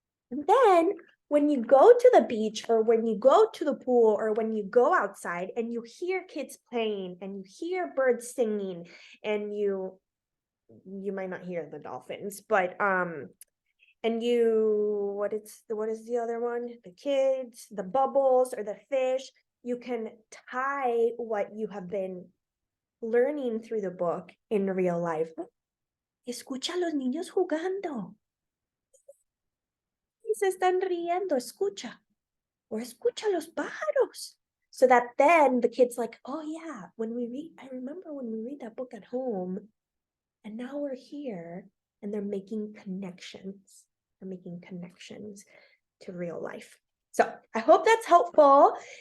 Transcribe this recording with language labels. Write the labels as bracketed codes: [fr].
[en] And then when you go to the beach or when you go to the pool or when you go outside and you hear kids playing and you hear birds singing and you might not hear the dolphins, but and you what is the other one? The kids, the bubbles or the fish, you can tie what you have been learning through the book in real life. [es] Escucha a los niños jugando. Y se están riendo, escucha. [en] Or [es] escucha los pájaros. [en] So that then the kid's like, oh yeah, I remember when we read that book at home, and now we're here, and they're making connections. They're making connections to real life. So I hope that's helpful.